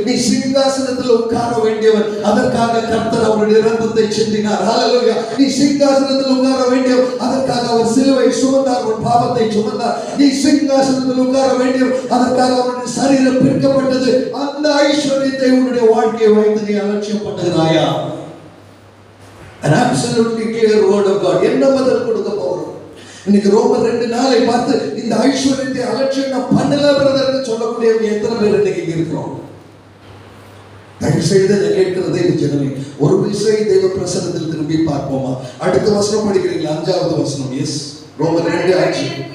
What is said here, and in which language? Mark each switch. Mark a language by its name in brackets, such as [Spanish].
[Tamil] நீ சிங்காசனத்தில் உட்கார வேண்டியவன். அதற்காக கர்த்தர் அவருடைய இரத்தத்தை சிந்தினார். Hallelujah. நீ சிங்காசனத்தில் உட்கார வேண்டியவன். அதற்காக அவர் சிலுவை சுமந்தார், உன் பாவத்தை சுமந்தார். நீ சிங்காசனத்தில் உட்கார வேண்டியவன். அதற்காக அவருடைய சரீரம் பிற்கப்பட்டது. அந்த ஐஸ்வர்யத்தை உன்னுடைய வாழ்க்கையை வைத்து நீ அலட்சியம் பண்ணுகிறாயா? [English] An absolutely clear word of God. [Tamil] என்ன பதில் கொடுக்க போறோம்? இன்னைக்கு ரோமர் 2:4 பார்த்து இந்த ஐஸ்வர்யத்தை அலட்சியம் பண்ணல பிரதர்னு சொல்லக்கூடியவங்க எத்தனை பேர் இன்னைக்கு இருக்கிறோம்? தயவு செய்து கேட்கிறதே ஜனமே, ஒரு விஷயம் தெய்வ பிரசன்னத்தில் திரும்பி பார்ப்போமா? அடுத்த வசனம் படிக்கிறீங்களா? 5வது வசனம். எஸ், ரோமர் 2:5.